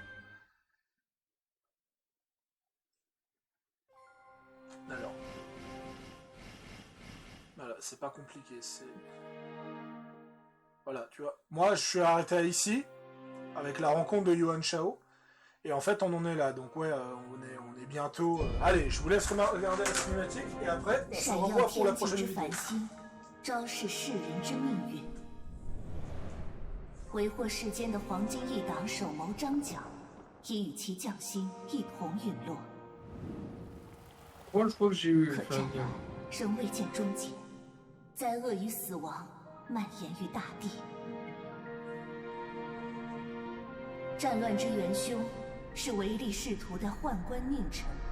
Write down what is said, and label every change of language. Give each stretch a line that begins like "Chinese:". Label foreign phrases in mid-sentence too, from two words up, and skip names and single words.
French: Alors, voilà, c'est pas compliqué, c'est... Voilà, tu vois. Moi, je suis arrêté ici, avec la rencontre de Yuan Shao, et en fait, on en est là, donc ouais, on est bientôt... Allez, je vous laisse regarder la cinématique, et après, on se revoit pour la prochaine vidéo.
Chinese: 昭示世人之命运。为祸世间的黄金一党首谋张角，已与其将星一同陨落。
French: Moi, je crois que j'ai eu.
Chinese: 可战乱仍未见终结，灾厄与死亡蔓延于大地。战乱之元凶是唯利是图的宦官佞臣。